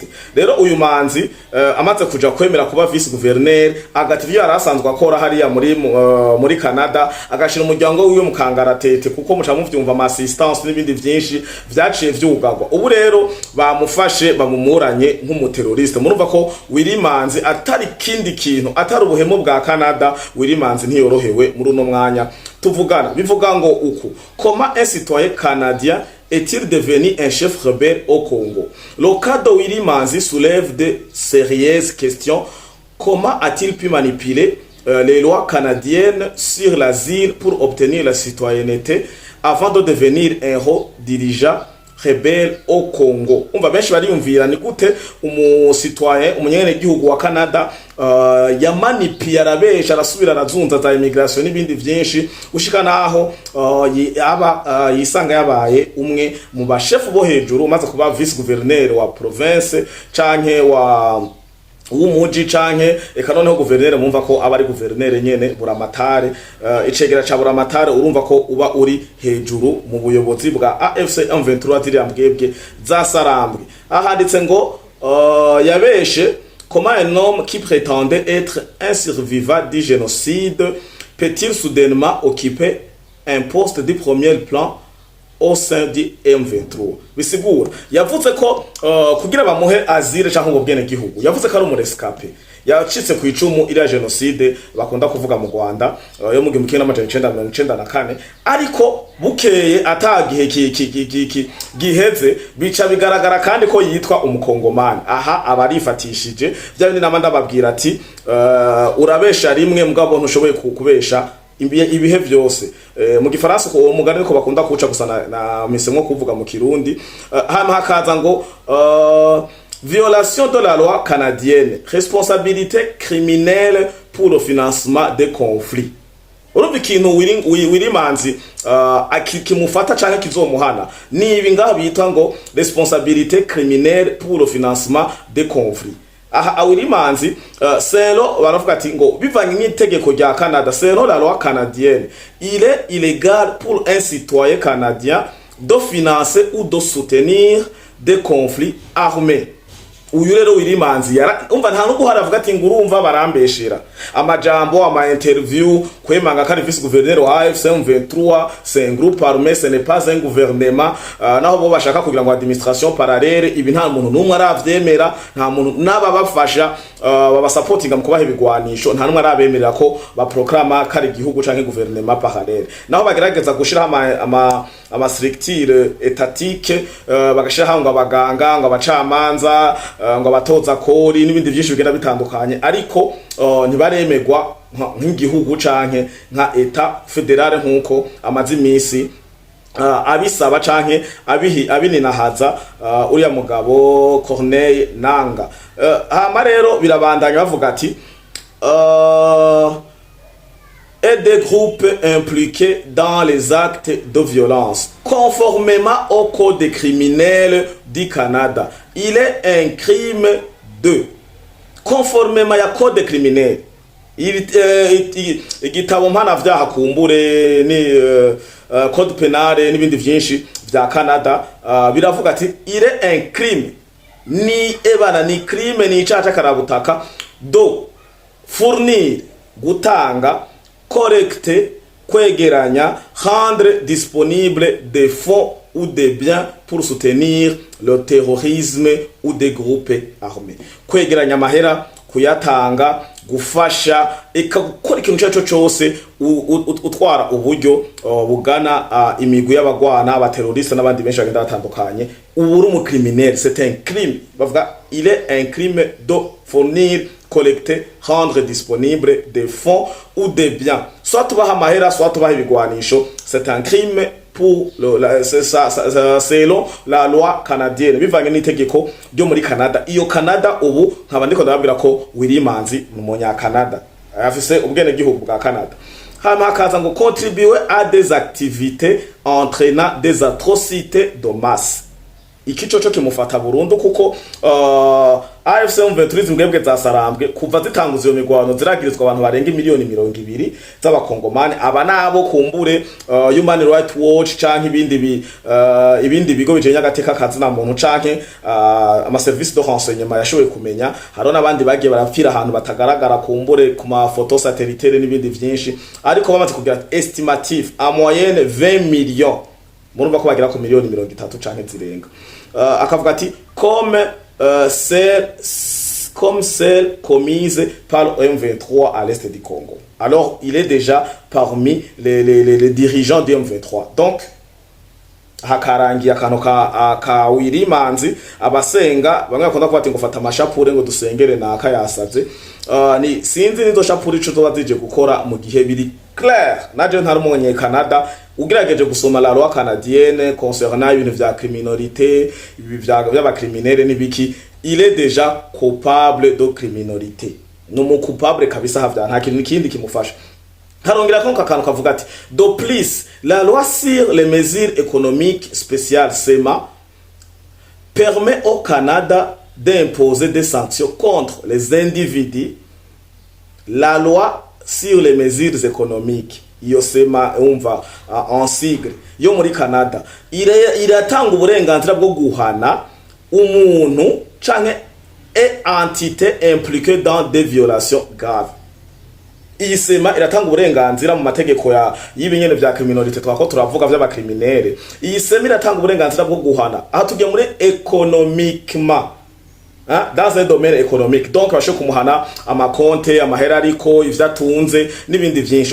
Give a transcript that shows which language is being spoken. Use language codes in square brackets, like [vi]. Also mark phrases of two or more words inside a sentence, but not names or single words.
[rn] Rero uyu manzi amaze kuja kwemera kuba [fr] vice gouverneur, [rn] agativyo yarasanzwe akora hariya muri Canada, agashira umuryango wiwe mu kangaratete, kuko muca muvyumva ama assistance n'ibindi vyinshi vyaciye vyugagwa. Ubu rero bamufashe bamumuranye nk'umuterroriste. Murumva ko Willy Manzi atari kindi kintu, atari ubuhemu bwa Canada. Willy Manzi ntiyorohewe muri uno mwanya tuvugana. Bivuga ngo uku: [fr] comment un citoyen canadien est-il devenu un chef rebelle au Congo? Le cas de Willy Manzi soulève de sérieuses questions. Comment a-t-il pu manipuler les lois canadiennes sur l'asile pour obtenir la citoyenneté avant de devenir un haut dirigeant rebelle au Congo? [rn] Umva benshi bariyumvira ni gute umusitoyen umunyene gihugu wa Canada yamanipiye, arabesha, arasubira arazunza za immigration n'ibindi vyinshi, gushika naho yisanga yabaye umwe mu bashefu bo hejuru, umaze kuba [fr] vice gouverneur [rn] wa province canke w'umuji canke eka noneho gouverneur. Mumva ko aba ari gouverneur nyene buramatare, icegera ca buramatare, urumva ko uba uri hejuru mu buyobozi bwa AFC M23 zirambwebwe zasarambwe. Ahanditse ngo yabeshe: [fr] comment un homme qui prétendait être un survivant du génocide peut-il soudainement occuper un poste de premier plan au sein du M23? [rn] Bisigura yavuze ko kugira bamuhe azire canke ngo bwene gihugu, yavuze ko ari umurescape yacitse ku icumu iriya genocide bakunda kuvuga mu Rwanda yo mu 1994, ariko bukeye atagihe giheze bica bigaragara kandi ko yitwa umukongomani. Aha abarifatishije bya bindi namanda babwira ati urabesha rimwe mugabo ntushoboye kubesha ibihe byose. Mu gifaransa ko umugani ko bakunda kuca gusa na misemo kuvuga mu Kirundi, hama hakaza ngo [fr] violation de la loi canadienne, responsabilité criminelle pour le financement des conflits. [rn] Urumva ikintu Willy Manzi kimufata canke kizomuhana ni ibi ngaha bita ngo [fr] responsabilité criminelle pour le financement des conflits. [rn] Aha Willy Manzi selon baravuga ati ngo bivanye n'itegeko rya Canada, [fr] selon la loi canadienne, il est illégal pour un citoyen canadien de financer ou de soutenir des conflits armés. [rn] Uyu rero Willy Manzi umva nta nuko haravuga ati ngo urumva barambeshera amajambo ama interview kwemanga kari [fr] vice gouverneur [rn] wa AFC M23, [fr] c'est un groupe armé, ce n'est pas un gouvernement. [rn] Naho bo bashaka kugira ngo [fr] administration parallele, [rn] ibi nta muntu numwe aravyemera, nta muntu naba bafasha baba supportinga mu kubaha ibigwanisho, nta numwe arabemerera ko ba proclama kari gihugu canke [fr] gouvernement parallele. [rn] Naho bagerageza gushira ama [fr] structure étatique, [rn] bagashira ngo abaganga, ngo abacamanza, ngo abatoza kori n'ibindi byinshi bigenda bitandukanye, ariko ntibaremegwa nk'igihugu canke nka [fr] etat federale [rn] nkuko amazi imisi abisaba canke abininahaza uriya mugabo Corneille Nanga. Hama rero birabandanya bavuga ati [fr] et des groupes impliqués dans les actes de violence conformément au code criminel du Canada. Il est un crime de conformément ya code criminel. [rn] Igitabo mpana vyaha kumbure ni [fr] code penal [rn] n'ibindi vyinshi vya Canada biravuga ati [fr] il est un crime, [rn] ni ebana ni crime, ni icaca karabutaka do fournir, gutanga, collecter, kwegeranya, [fr] rendre disponible des fonds ou des biens pour soutenir le terrorisme ou des groupes armés. [rn] Kwegeranya mahera, kuyatanga, gufasha, gukora ikintu cyaco cyose utwara uburyo bugana imigwi y'abagwana, abateroriste n'abandi benshi bagenda batandukanye. Ubu uri mu criminel, [fr] c'est un crime. Bavuga il est un crime de fournir, collecter, rendre disponible des fonds ou des biens. [rn] Soit tubaha mahera, soit tubaha ibigwanisho. [fr] C'est un crime pour selon la loi canadienne. [rn] Bivanye n'itegeko ryo muri Canada. Iyo Canada ubu nkaba ndiko ndababwira ko Willy Manzi n'umunya Canada, afise ubwene gihugu bwa Canada. hama hakaza ngo [fr] contribuer à des activités entraînant des atrocités de masse. [rn] Iki coco kimufata burundu kuko AFC M23 zimbwebwe zasarambwe kuva zitanguza iyo migwano ziragirizwa abantu barenga miliyoni 200 z'abakongomani. Aba nabo kumbure Human Rights Watch canke ibindi bigo bijenya gateka kazi na muntu canke ama [fr] service de renseignement [rn] yashoboye kumenya. Haro nabandi bagiye barapfira ahantu batagaragara kumbure ku ma [fr] photo satellitaire [rn] n'ibindi vyinshi, ariko bamaze kugira [fr] estimative en moyenne 20 millions, [rn] murumva ko bagira ku miliyoni 30 canke zirenga. Akavuga ati [fr] comme celle commise par le M23 à l'est du Congo. Alors il est déjà parmi les dirigeants du M23. [rn] Donc hakarangiye akantu ka wirimanzi abasenga bamwe bakunda kuba ati ngo fata amashapure ngo dusengere naka yasavye. Ni sinzi nizo shapure ico zoba zije gukora mu gihe biri clair. Naje ntari umunye Canada ugerageje gusoma [fr] la loi canadienne concernant [rn] ibintu vya criminalité, by'aba criminels n'ibiki, [fr] il est déjà coupable de criminalité. [rn] Numu coupable kabisa havya nta kintu kindi kimufasha. Harongera ko kakanu kavuga ati [fr] de plus la loi sur les mesures économiques spéciales SEMA permet au Canada d'imposer des sanctions contre les individus. La loi sur les mesures économiques [rn] iyo SEMA umva [fr] en sigle [rn] yo muri Canada iratanga uburenganzira bwo guhana umuntu canke [fr] entité impliquée dans des violations graves. [rn] Iyi SEMA iratanga uburenganzira mu mategeko y'ibinyene vya criminalité twako turavuga vy'abakriminere. Iyi SEMA iratanga uburenganzira bwo guhana aha tugiye muri économiquement, [fr] dans un domaine économique. [rn] Donc basho kumuhana amakonte amahera ariko ivyatunze n'ibindi vyinshi.